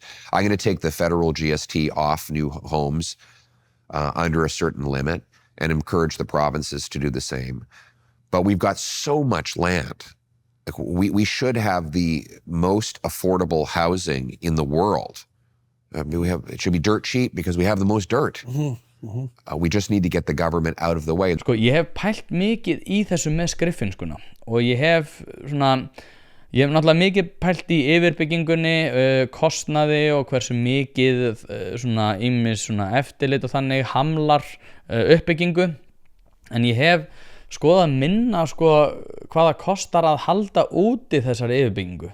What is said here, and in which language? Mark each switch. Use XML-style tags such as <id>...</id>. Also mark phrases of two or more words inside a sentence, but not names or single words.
<en>I'm going to take the federal GST off new homes under a certain limit and encourage the provinces to do the same. But we've got so much land. Like we should have the most affordable housing in the world. It should be dirt cheap because we have the most dirt. We just need to get the government out of the way.</en> <is>Sko, ég hef pælt mikið í þessu með skriffinnskuna og ég hef náttúrulega mikið pælt í yfirbyggingunni, kostnaði og hversu mikið ýmis eftirlit og þannig hamlar uppbyggingu, en ég hef skoðað minna hvað það kostar að halda úti þessari yfirbyggingu.</is>